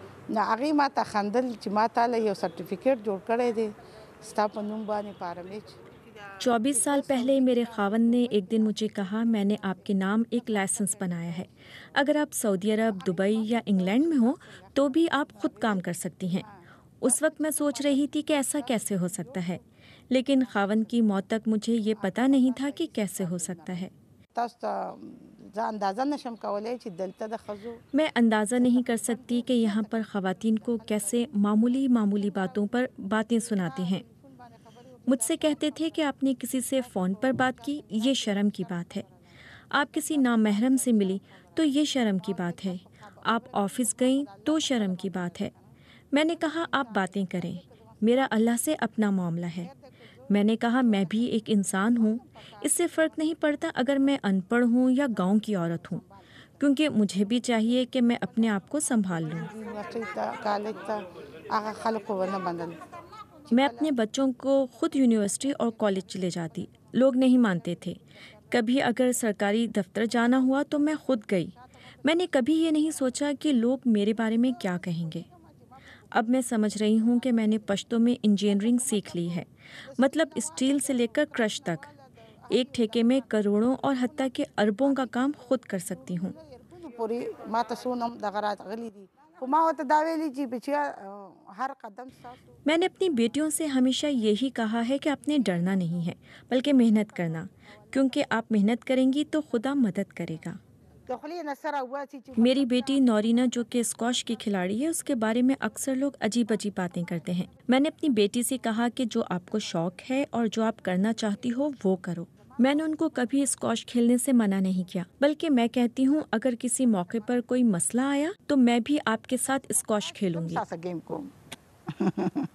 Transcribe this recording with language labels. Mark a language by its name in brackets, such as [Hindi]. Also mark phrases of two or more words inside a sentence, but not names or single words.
[Pashto] نه هغې ما ته خندل چې ما تاله یو سرټیفکیټ جوړ کړی دی ستا په نوم باندې په آرامچ. [Urdu] 24 سال پہلے میرے خاوند نے ایک دن مجھے کہا میں نے آپ کے نام ایک لائسنس بنایا ہے، اگر آپ سعودی عرب، دبئی یا انگلینڈ میں ہوں تو بھی آپ خود کام کر سکتی ہیں۔ اس وقت میں سوچ رہی تھی کہ ایسا کیسے ہو سکتا ہے، لیکن خاوند کی موت تک مجھے یہ پتہ نہیں تھا کہ کیسے ہو سکتا ہے۔ [Pashto] تاسو ته زه اندازه نشم کولی چې دلته د ښځو [Urdu] میں اندازہ نہیں کر سکتی کہ یہاں پر خواتین کو کیسے معمولی باتوں پر باتیں سناتے ہیں۔ مجھ سے کہتے تھے کہ آپ نے کسی سے فون پر بات کی، یہ شرم کی بات ہے۔ آپ کسی نامحرم سے ملی تو یہ شرم کی بات ہے۔ آپ آفس گئیں تو شرم کی بات ہے۔ میں نے کہا آپ باتیں کریں، میرا اللہ سے اپنا معاملہ ہے۔ میں نے کہا میں بھی ایک انسان ہوں، اس سے فرق نہیں پڑتا اگر میں ان پڑھ ہوں یا گاؤں کی عورت ہوں، کیونکہ مجھے بھی چاہیے کہ میں اپنے آپ کو سنبھال لوں۔ [Pashto] یونیورسٹۍ ته کالج ته هغه خلکو ونه منل. [Urdu] میں اپنے بچوں کو خود یونیورسٹی اور کالج چلے جاتی، لوگ نہیں مانتے تھے۔ کبھی اگر سرکاری دفتر جانا ہوا تو میں خود گئی۔ میں نے کبھی یہ نہیں سوچا کہ لوگ میرے بارے میں کیا کہیں گے۔ اب میں سمجھ رہی ہوں کہ میں نے پشتو میں انجینئرنگ سیکھ لی ہے، مطلب اسٹیل سے لے کر کرش تک۔ ایک ٹھیکے میں کروڑوں اور حتیٰ کہ اربوں کا کام خود کر سکتی ہوں۔ [Pashto] پورې ما ته څونه هم دغه راغلي دي خو ما ورته دا ویلي چې بچیا هر قدم ستاسو. [Urdu] میں نے اپنی بیٹیوں سے ہمیشہ یہی کہا ہے کہ آپ نے ڈرنا نہیں ہے بلکہ محنت کرنا، کیونکہ آپ محنت کریں گی تو خدا مدد کرے گا۔ [Pashto] د خولې نه سره وباسي چې [Urdu] میری بیٹی نورینا جو کہ اسکواش کی کھلاڑی ہے، اس کے بارے میں اکثر لوگ عجیب باتیں کرتے ہیں۔ میں نے اپنی بیٹی سے کہا کہ جو آپ کو شوق ہے اور جو آپ کرنا چاہتی ہو وہ کرو۔ میں نے ان کو کبھی اسکواش کھیلنے سے منع نہیں کیا، بلکہ میں کہتی ہوں اگر کسی موقع پر کوئی مسئلہ آیا تو میں بھی آپ کے ساتھ اسکواش کھیلوں گی۔ ساسه گیم کوم